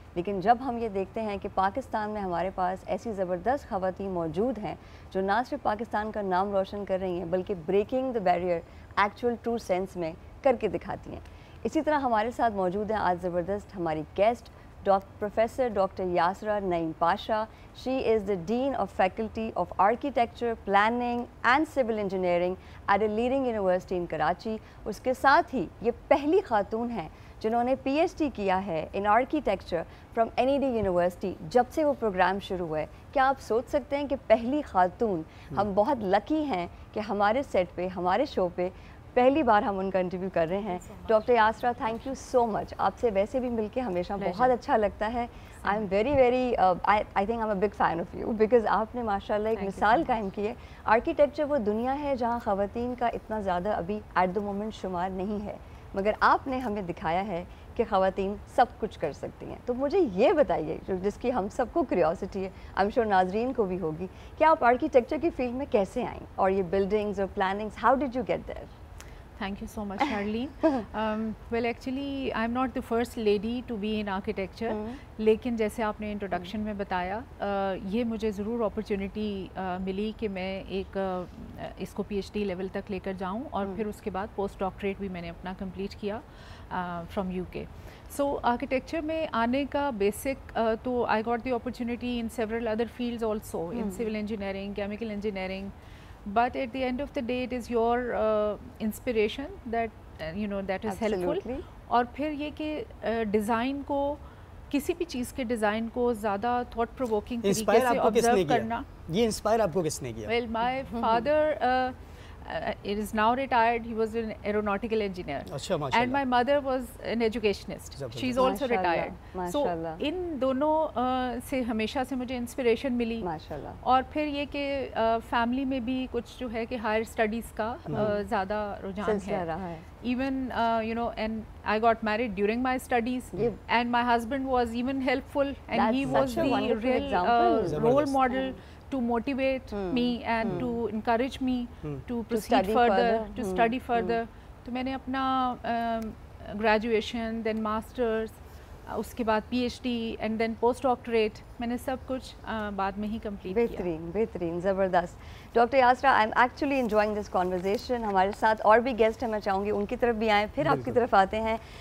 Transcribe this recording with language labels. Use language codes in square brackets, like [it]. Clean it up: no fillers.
[ur] لیکن جب ہم یہ دیکھتے ہیں کہ پاکستان میں ہمارے پاس ایسی زبردست خواتین موجود ہیں جو نہ صرف پاکستان کا نام روشن کر رہی ہیں بلکہ [en] breaking the barrier actual true sense [ur] میں کر کے دکھاتی ہیں. اسی طرح ہمارے ساتھ موجود ہیں آج زبردست ہماری guest Professor Dr. Yasra Naeem Pasha. [en] She is the Dean of Faculty of Architecture, Planning and Civil Engineering at a leading university in Karachi. [ur] اس کے ساتھ ہی یہ پہلی خاتون ہیں جنہوں نے PhD کیا ہے [en] in Architecture from NED University [ur] جب سے وہ پروگرام شروع ہوئے. کیا آپ سوچ سکتے ہیں کہ پہلی خاتون؟ ہم بہت لکی ہیں کہ ہمارے سیٹ پہ، ہمارے شو پہ پہلی بار ہم ان کا انٹرویو کر رہے ہیں. ڈاکٹر یاسرا، [en] Thank you so much. [ur] آپ سے ویسے بھی مل کے ہمیشہ بہت اچھا لگتا ہے. [en] I am very I think I am a big fan of you because [ur] آپ نے ماشاء اللہ ایک مثال قائم کی ہے. آرکیٹیکچر وہ دنیا ہے جہاں خواتین کا اتنا زیادہ ابھی [en] at the moment [ur] شمار نہیں ہے، مگر آپ نے ہمیں دکھایا ہے کہ خواتین سب کچھ کر سکتی ہیں. تو مجھے یہ بتائیے، جس کی ہم سب کو کیوریوسٹی ہے، [en] I am sure [ur] ناظرین کو بھی ہوگی، کہ آپ آرکیٹیکچر کی فیلڈ میں کیسے آئیں اور یہ بلڈنگز اور plannings, [en] How did you get there? Thank you so much, Charlene. Well, actually, I'm not the first lady to be in architecture. [ur] لیکن جیسے آپ نے انٹروڈکشن میں بتایا، یہ مجھے ضرور اپرچونٹی ملی کہ میں ایک اس کو PhD لیول تک لے کر جاؤں، اور پھر اس کے بعد پوسٹ ڈاکٹریٹ بھی میں نے اپنا کمپلیٹ کیا [en] From UK. So architecture [ur] میں آنے کا بیسک تو [en] I got the opportunity in several other fields also, in civil engineering, chemical engineering. But at the end of the day, it is your inspiration that is helpful. [ur] اور پھر یہ کہ design کو، کسی بھی چیز کے ڈیزائن کو زیادہ [en] thought provoking [ur] طریقے سے آبزرو کرنا. یہ انسپائر آپ کو کس نے کیا؟ [en] Well, my father is now retired. He was an aeronautical engineer. And my mother was an educationist. She is also retired. [ur] So ان دونوں سے ہمیشہ سے مجھے انسپریشن ملی. اور پھر یہ کہ فیملی میں بھی کچھ جو ہے کہ ہائر اسٹڈیز کا زیادہ رجحان ہے. [en] Even and I got married during my studies, and my husband was even helpful, and he was the real role model to motivate me and to encourage me to proceed further, to study further. [ur] تو میں نے اپنا graduation, دین masters, اس کے بعد PhD [en] and then [ur] post doctorate, میں نے سب کچھ بعد میں ہی کمپلیٹ کیا. بہترین بہترین، زبردست. Doctor یاسرا، [en] I am actually enjoying this conversation. [ur] ہمارے ساتھ اور بھی گیسٹ ہیں، میں چاہوں گی ان کی طرف بھی آئیں، پھر آپ کی طرف آتے ہیں.